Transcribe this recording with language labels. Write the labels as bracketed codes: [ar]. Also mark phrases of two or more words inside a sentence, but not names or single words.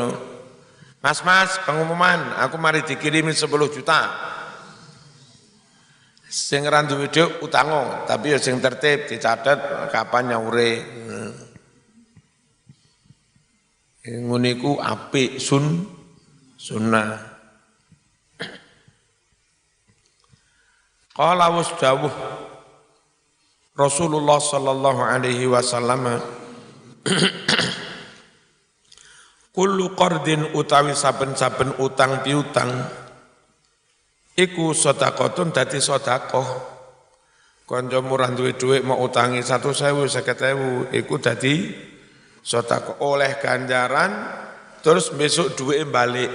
[jv] Mas, pengumuman aku mari dikirimi 10 juta. Sing ra duwe dhuwit utango, tapi ya sing tertib dicatet kapan nyaure. Ngono iku apik sunnah. Qala wasdawuh Rasulullah [ar] صلى الله عليه وسلم كل قرض [jv] utawi saben-saben utang piutang iku sedekahun dadi sedekah. Kancamu ra duwe dhuwit mau utangi 100.000, 50.000 iku dadi Sedekah oleh ganjaran terus besok duwe balik.